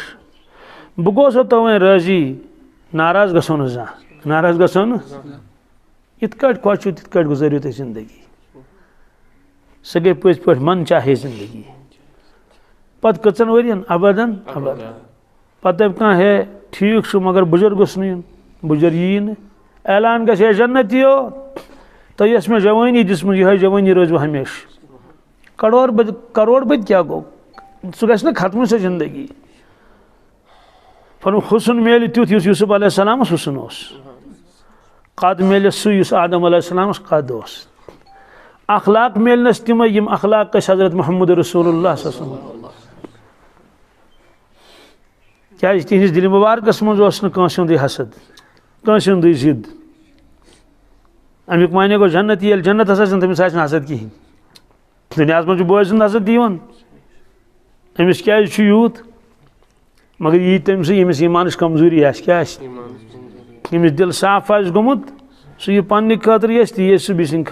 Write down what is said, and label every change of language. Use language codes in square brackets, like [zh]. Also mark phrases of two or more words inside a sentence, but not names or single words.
[ks] بہٕ گوٚسو تو وۄنۍ رٲضی ناراض گژھو نہٕ زانٛہہ ناراض گژھو نہٕ یِتھ کٲٹھۍ خۄش چھُو تِتھ کٲٹھۍ گُزٲرِو تُہۍ زندگی سۄ گٔے پٔزۍ پٲٹھۍ [ur] من چاہے زندگی [ks] پتہٕ کٔژن ؤرین ابدن ابدا پتہٕ دپہِ کانٛہہ ہے ٹھیٖک چھُ مگر بُجر گوٚژھ نہٕ یُن بُجر یی نہٕ اعلان گژھِ ہے جنتیو تۄہہِ ٲس مےٚ جوٲنی دِژمٕژ یِہے جوٲنی روزوٕ ہمیشہٕ کروڑ بٔدۍ کیٛاہ گوٚو سُہ گژھِ نہٕ ختمٕے سۄ زندگی پنُن حُسن میلہِ تیُتھ یُس یوٗسف [ar] علیہ السلامس [ks] حُسن اوس قد میلٮ۪س سُہ یُس آدم [ar] علیہ السلامس [ks] قد اوس اخلاق میلنس تِمے یِم اخلاق ٲسۍ حضرت محمد رسول اللہ [ar] صلی اللہ علیہ وسلم [ks] کیٛازِ تِہنٛدِس دِلہِ مُبارکس منٛز اوس نہٕ کٲنٛسہِ ہُنٛدُے حسد کٲنٛسہِ ہُنٛدُے ضِد امیُک معنی گوٚو جنت ییٚلہِ جنتس آسہِ تٔمِس آسہِ نہٕ حسد کِہینۍ دُنیاہس منٛز چھُ بٲژ سُنٛد حسد تہِ یِوان أمِس کیٛازِ چھُ یوٗت مگر یی تٔمۍ سٕے ییٚمِس ایٖمانٕچ کمزوٗری آسہِ کیٛاہ آسہِ ییٚمِس دِل صاف آسہِ گوٚمُت سُہ یہِ پننہِ خٲطرٕ یی تہِ یی سُہ بیٚیہِ سٕنٛدِ